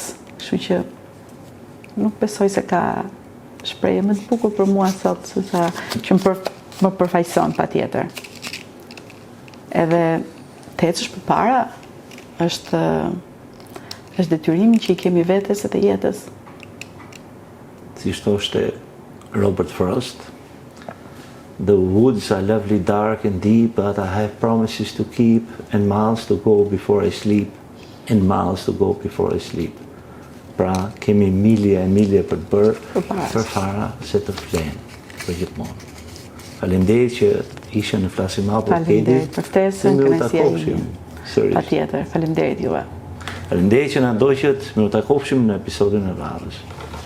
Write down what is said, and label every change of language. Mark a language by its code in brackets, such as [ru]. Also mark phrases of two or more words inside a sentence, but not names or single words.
[sq] Kështu që nuk besoj se ka shprehje më të bukur për mua sot se sa që më përfaqëson patjetër. Edhe të ecësh përpara është detyrimi që i kemi vetes e të jetës. Si thoshte [en] Robert Frost, "The woods are lovely, dark and deep, but I have promises to keep and miles to go before I sleep, and miles to go before I sleep." [sq] Pra, kemi milje e milje për të bërë përpara se të flenë për gjithmonë. Faleminderit që ishe në Flasim Hapur. Faleminderit për ftesën, kënaqësia ime. Patjetër, faleminderit juve. Faleminderit që na ndoqët, më u takofshim në episodin e radhës.